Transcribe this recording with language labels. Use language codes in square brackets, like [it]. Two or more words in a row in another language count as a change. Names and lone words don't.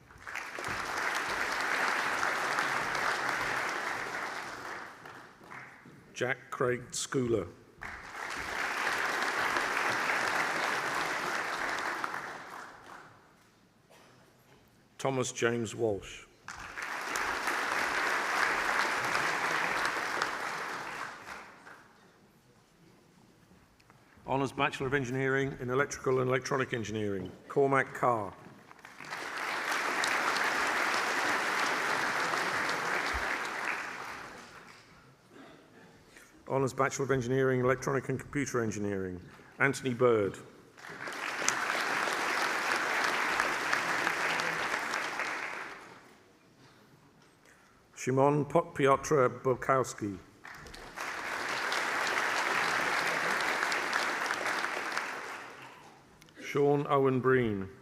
[en] Jack Craig Schooler. Thomas James Walsh. Honours Bachelor of Engineering in Electrical and Electronic Engineering, Cormac Carr. Honours Bachelor of Engineering, Electronic and Computer Engineering, Anthony Bird. Shimon Piotr Bukowski. Sean Owen Breen.